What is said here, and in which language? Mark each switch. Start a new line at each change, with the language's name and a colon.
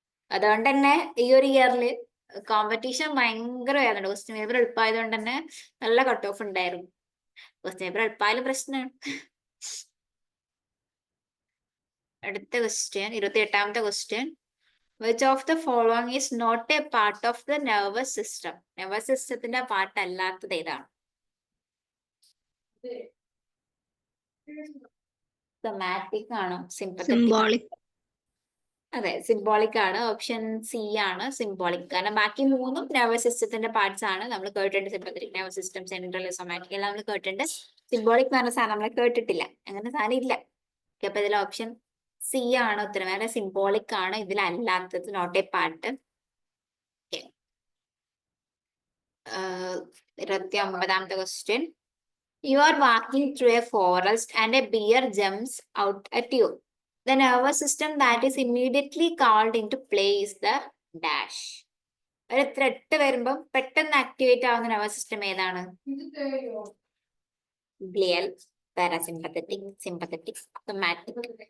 Malayalam: അതുകൊണ്ട് തന്നെ ഈ ഒരു ഇയറിൽ കോമ്പറ്റീഷൻ ഭയങ്കര ആയിരുന്നു. ക്വസ്റ്റ്യൻ പേപ്പർ എളുപ്പമായത് കൊണ്ട് തന്നെ നല്ല കട്ട് ഓഫ് ഉണ്ടായിരുന്നു. ക്വസ്റ്റ്യൻ പേപ്പർ എളുപ്പമായാലും പ്രശ്നമാണ്. അടുത്ത question, 28ാമത്തെ question.
English: Which of the following is not a part of the nervous system?
Malayalam: nervous systemത്തിന്റെ part അല്ലാത്തത് ഏതാണ്? സൊമാറ്റിക് ആണോ, സിംബോളിക്? അതെ, സിംബോളിക് ആണ്. ഓപ്ഷൻ സി ആണ് സിംബോളിക്. കാരണം ബാക്കി 3ഉം നെർവസ് സിസ്റ്റത്തിന്റെ പാർട്സ് ആണ്. നമ്മൾ കേട്ടിട്ടുണ്ട് sympathetic nervous system, central, somatic എല്ലാം നമ്മൾ കേട്ടിട്ടുണ്ട്. സിംബോളിക് എന്ന് പറഞ്ഞ സാധനം നമ്മൾ കേട്ടിട്ടില്ല, അങ്ങനെ സാധനം ഇല്ല. അപ്പൊ ഇതിൽ ഓപ്ഷൻ സി ആണ് ഉത്തരം. വേറെ സിംബോളിക് ആണ് ഇതിലല്ലാത്തത്, not A part. 29ാമത്തെ question.
English: You are walking through a forest and a bear jumps out at you. The nervous system that is immediately called into play is the dash.
Malayalam: ഒരു threat വരുമ്പം പെട്ടെന്ന് activate ആവുന്ന nervous system ഏതാണ്? Glial, parasympathetic, sympathetic, somatic.